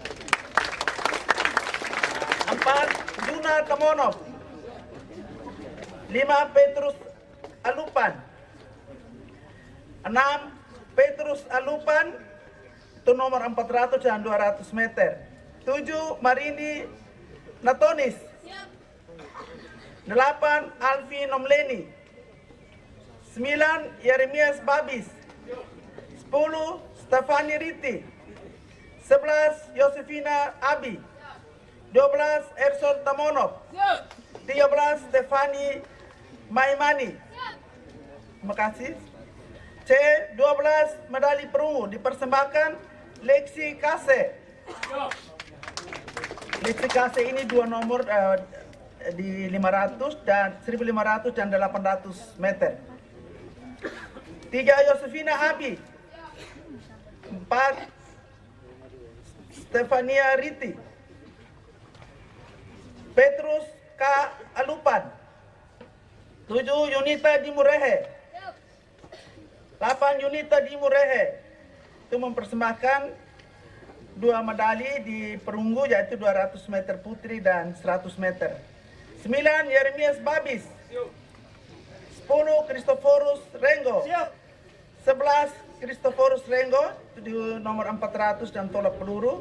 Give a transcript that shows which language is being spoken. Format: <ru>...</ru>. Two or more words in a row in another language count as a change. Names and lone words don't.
<id>4. Juna Tamonov. 5. Petrus Alupan. 6. Petrus Alupan, itu nomor 400 dan 200 meter. 7. Marini Natonis. 8. Alfi Nomleni. 9. Yeremias Babis. 10. Stefani Riti. 11. Yosefina Abi. 12. Erson Tamonov. 13. Stefani Maimani. Terima kasih. C. 12 medali perunggu dipersembahkan Lexi Kase. Lexi Kase ini 2 nomor di 500 dan 1500 dan 800 meter. 3. Yosefina Abi. 4. Stefania Riti. Petrus K. Alupan. 7. Yunita Dimurehe. 8. Yunita Dimurehe. Itu mempersembahkan 2 medali di perunggu, yaitu 200 meter putri dan 100 meter. 9. Yeremias Babis. 10. Christoforus Rengo. 11. Christoforus Rengo, itu di nomor 400 dan tolak peluru.</id>